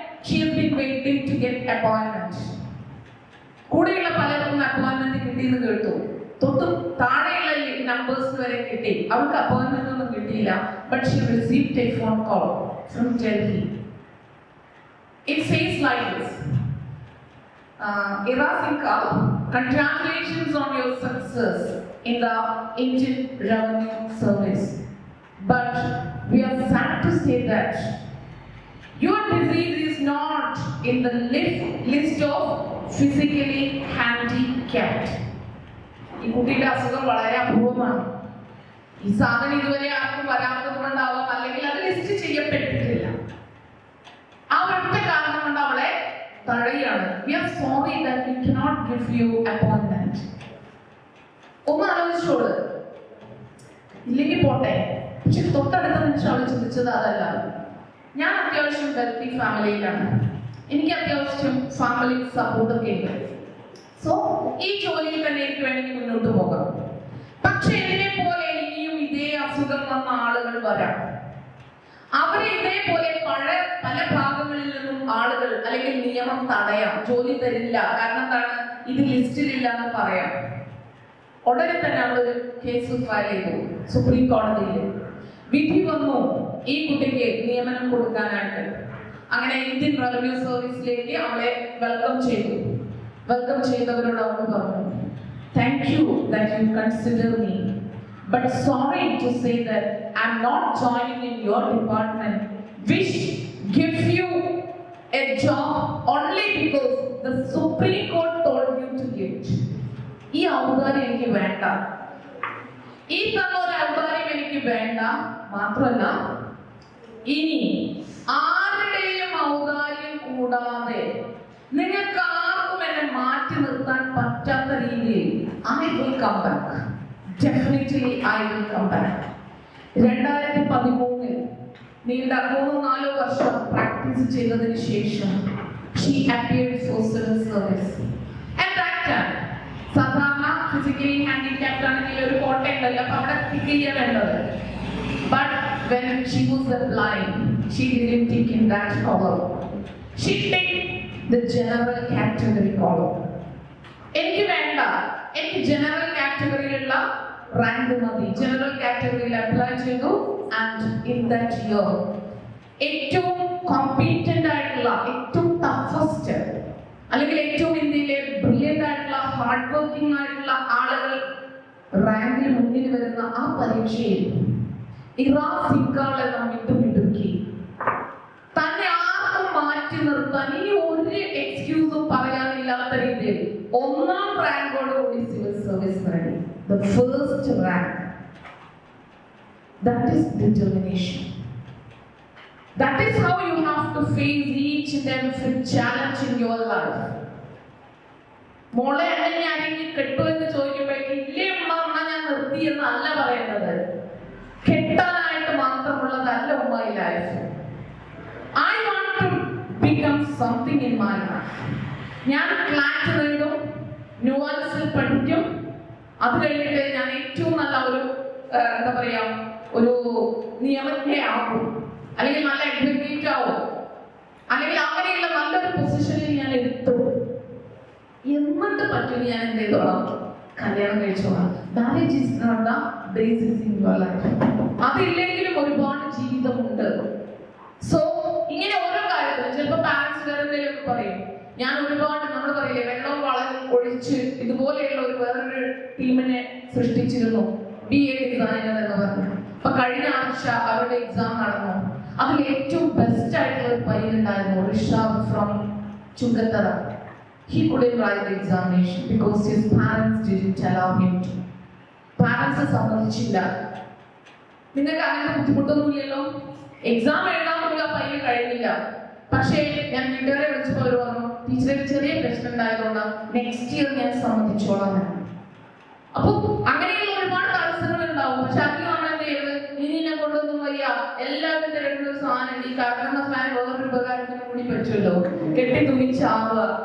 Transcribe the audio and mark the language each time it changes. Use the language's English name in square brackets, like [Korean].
[English] She has been waiting to get appointment. [Malayalam] കൂടെയുള്ള പലർക്കും appointment കിട്ടിയെന്ന് കേട്ടു. തൊട്ട് താഴെയുള്ള നമ്പേഴ്സ് വരെ കിട്ടി. അവർക്ക് അപ്പോയിന്റ്മെന്റ് ഒന്നും കിട്ടിയില്ല. [English] But she received a phone call from Delhi. It says like this. Irasinka, congratulations on your success in the Indian Revenue Service. But we are sad to say that your disease is not in the list of physically handicapped. [Malayalam] ഈ കുട്ടിയുടെ അസുഖം വളരെ അപൂർവമാണ്. ഈ സാധനം ഇതുവരെ ആർക്കും വരാത്തത് കൊണ്ടാവാം, അല്ലെങ്കിൽ അത് ലിസ്റ്റ് ചെയ്യപ്പെട്ടിട്ടില്ല. ആ ഒറ്റ കാരണം കൊണ്ട് അവളെ തഴയാണ്. [English] We are sorry that we cannot give you appointment. [Malayalam] ഒന്ന് ആലോചിച്ചോളൂ, ഇല്ലെങ്കിൽ പോട്ടെ. പക്ഷെ തൊട്ടടുത്ത നിമിഷം അവൾ ചിന്തിച്ചത് അതല്ല. ഞാൻ അത്യാവശ്യം വെൽത്തി ഫാമിലിയിലാണ്, എനിക്ക് അത്യാവശ്യം ഫാമിലി സപ്പോർട്ടൊക്കെ ഉണ്ട്. സോ ഈ ജോലിയിൽ തന്നെ എനിക്ക് വേണമെങ്കിൽ മുന്നോട്ട് പോകാം. പക്ഷെ എന്നെ പോലെ ഇനിയും ഇതേ അസുഖം വന്ന ആളുകൾ വരാം. അവരെ ഇതേപോലെ പല ഭാഗങ്ങളിൽ നിന്നും ആളുകൾ അല്ലെങ്കിൽ നിയമം തടയാം, ജോലി തരില്ല. കാരണം എന്താണ്? ഇത് ലിസ്റ്റിലില്ല എന്ന് പറയാം. ഉടനെ തന്നെ അവളൊരു കേസ് ഫയൽ ചെയ്തു സുപ്രീം കോടതിയിൽ. വിധി വന്നു ഈ കുട്ടിക്ക് നിയമനം കൊടുക്കാനായിട്ട്. അങ്ങനെ ഇന്ത്യൻ റവന്യൂ സർവീസിലേക്ക് അവളെ വെൽക്കം ചെയ്തു. വെൽക്കം ചെയ്തവരോട് അവൾ പറഞ്ഞു, [English] Thank you that you consider me, but sorry to say that I'm not joining in your department which gives you a job only because the Supreme Court told you to give it. [Malayalam] ഈ ഔദാര്യം എനിക്ക് വേണ്ട, ഈ തന്ന ഒരു ഔദാര്യം എനിക്ക് വേണ്ട. മാത്രമല്ല, ഇനി ആരുടെയും ഔദാര്യം കൂടാതെ നിങ്ങൾക്ക് ആർക്കും എന്നെ മാറ്റി നിർത്താൻ പറ്റാത്ത രീതിയിൽ [English] I will come back. Definitely I will come back. [Malayalam] 2013 നീണ്ട 3-4 വർഷം പ്രാക്ടീസ് ചെയ്തതിനു ശേഷം [English] she appeared for civil service. At that time, [Malayalam] സാധാരണ ഫിസിക്കലി ഹാൻഡിക്യാപ്ഡ് ആണെങ്കിൽ ഒരു കോട്ട ഉണ്ടല്ലോ, അപ്പൊ അവിടെ ടിക്ക് ചെയ്യാൻ വേണ്ടത്. [English] But when she was blind, she didn't tick in that column. She ticked the general category column. [Malayalam] എനിക്ക് വേണ്ട, എനിക്ക് ജനറൽ കാറ്റഗറിയിലുള്ള റാങ്ക് മതി. ജനറൽ കാറ്റഗറിയിൽ അപ്ലൈ ചെയ്തു. [English] and in that year [Malayalam] ഏറ്റവും കോമ്പീറ്റന്റ് ആയിട്ടുള്ള, ഏറ്റവും ടഫസ്റ്റ്, അല്ലെങ്കിൽ ഏറ്റവും ഇന്ത്യയിലെ ബ്രില്യന്റ് ആയിട്ടുള്ള, ഹാർഡ് വർക്കിംഗ് ആയിട്ടുള്ള ആളുകൾ റാങ്കിൽ മുന്നിൽ വരുന്ന ആ പരീക്ഷയിൽ ഇറാസിങ്കാളെ മിടുക്കി തന്നെ ആർക്കും മാറ്റി നിർത്താൻ ഇനി ഒരു എക്സ്ക്യൂസും പറയാനില്ലാത്ത രീതിയിൽ 1ാം റാങ്കോടുകൂടി സിവിൽ സർവീസ് നേടി. [English] The first rank. That is determination. That is how you have to face each and every challenge in your life. [Malayalam] മോളെ എന്നെ ആരെങ്കിലും കെട്ടുമെന്ന് ചോദിക്കുമ്പോഴേക്ക് ഇല്ലേ ഉമ്മ ഞാൻ നിർത്തി എന്നല്ല പറയുന്നത്. കെട്ടാനായിട്ട് മാത്രമുള്ളതല്ല ഉമ്മ ഈ life. [English] I want to become something in my life. [Malayalam] ഞാൻ ക്ലാറ്റ് നേടും, ന്യൂവാൻസിൽ പഠിക്കും, അത് കഴിഞ്ഞിട്ട് ഞാൻ ഏറ്റവും നല്ല ഒരു എന്താ പറയാ ഒരു നിയമജ്ഞയാകും, അല്ലെങ്കിൽ നല്ല അഡ്വക്കേറ്റ് ആവും, അല്ലെങ്കിൽ അങ്ങനെയുള്ള നല്ലൊരു പൊസിഷനിൽ ഞാൻ എത്തും. എന്നിട്ട് പറ്റും ഞാൻ എന്ത് ചെയ്തോളാം, കല്യാണം കഴിച്ചോളാം. [English] Marriage is not the basis in your life. [Malayalam] അതില്ലെങ്കിലും ഒരുപാട് ജീവിതമുണ്ട്. സോ ഇങ്ങനെ ഓരോ കാര്യത്തിലും ചിലപ്പോൾ പാരന്റ്സ് വേറെ എന്തെങ്കിലും പറയും. ഞാൻ ഒരുപാട്, നമ്മൾ പറയില്ലേ, വെള്ളം ഒഴിച്ച് ഇതുപോലെയുള്ള ഒരു വേറൊരു ടീമിനെ സൃഷ്ടിച്ചിരുന്നു. BA ഡിസൈനർ എന്ന് പറഞ്ഞു. അപ്പൊ കഴിഞ്ഞ ആഴ്ച അവരുടെ എക്സാം നടന്നു. അതിൽ ഏറ്റവും ബെസ്റ്റ് ആയിട്ടുള്ള ഒരു പയ്യനുണ്ടായിരുന്നു, ഋഷാബ് from Chungathara. [English] He couldn't write the examination because his parents didn't allow him to. [Malayalam] Parents സമ്മതിച്ചില്ല. നിങ്ങൾക്ക് അങ്ങനത്തെ ബുദ്ധിമുട്ടൊന്നുമില്ലല്ലോ? എക്സാം എഴുതാൻ പോലും ആ പയ്യന് കഴിയുന്നില്ല. പക്ഷേ ഞാൻ വീട്ടുകാരെ വിളിച്ചപ്പോൾ അവർ പറഞ്ഞു, ടീച്ചറെ ചെറിയ പ്രശ്നം ഉണ്ടായതുകൊണ്ട് നെക്സ്റ്റ് ഇയർ ഞാൻ സമ്മതിച്ചോളാം. അപ്പൊ അങ്ങനെയുള്ള ഒരുപാട് തടസ്സങ്ങൾ ഉണ്ടാവും. പക്ഷെ അതിന് നമ്മൾ എന്ത് ചെയ്ത്, ഇനി എന്നെ കൊണ്ടൊന്നും വയ്യ, എല്ലാവരും തിരക്കുന്ന ഒരു സാധനം ഈ കാരണം ഫാൻ വേറൊരു ഉപകാരത്തിന് കൂടി പറ്റുമല്ലോ, കെട്ടി തുണി ചാവുക.